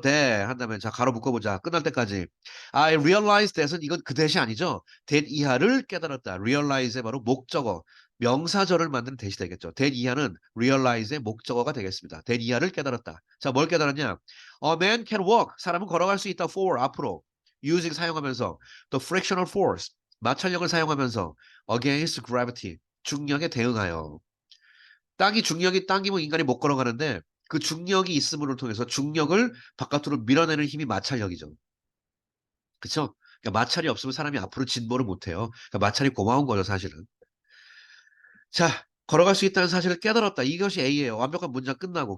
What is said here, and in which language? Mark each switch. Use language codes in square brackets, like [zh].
[ko] that 한다면 자 가로 묶어보자. 끝날 때까지. [en] I realize [ko] that은 이건 그 that이 아니죠. that 이하를 깨달았다. realize의 바로 목적어. 명사절을 만드는 that이 되겠죠. that 이하는 realize의 목적어가 되겠습니다. that 이하를 깨달았다. 자, 뭘 깨달았냐? [en] A man can walk. [ko] 사람은 걸어갈 수 있다. for 앞으로. [en] using [ko] 사용하면서 [en] the frictional force [ko] 마찰력을 사용하면서 [en] against gravity [ko] 중력에 대응하여. 땅이 중력이 당기면 인간이 못 걸어가는데 그 중력이 있음을 통해서 중력을 바깥으로 밀어내는 힘이 마찰력이죠. 그쵸? 그러니까 마찰이 없으면 사람이 앞으로 진보를 못해요. 그러니까 마찰이 고마운 거죠, 사실은. 자, 걸어갈 수 있다는 사실을 깨달았다. 이것이 A예요. 완벽한 문장 끝나고.